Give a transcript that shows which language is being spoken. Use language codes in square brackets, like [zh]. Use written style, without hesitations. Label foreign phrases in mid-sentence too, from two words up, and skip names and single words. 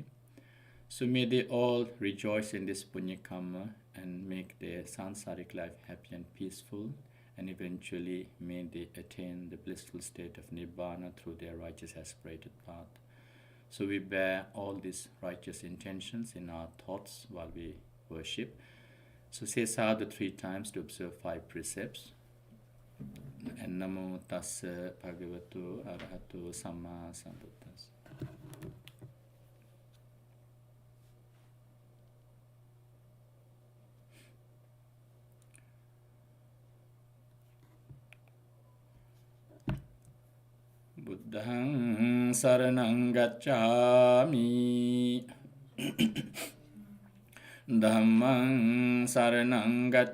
[en] So may they all rejoice in this [sa] punya karma [en] and make their sansaric life happy and peaceful, and eventually may they attain the blissful state of Nibbana through their righteous aspirated path. So we bear all these righteous intentions in our thoughts while we worship. So say sadhu 3 times to observe 5 precepts. [pi] And Namo Tassa Bhagavato Arahato Samma Sambuddhassa. Buddhaṃ saranang gacchāmi, Dhammaṃ saranang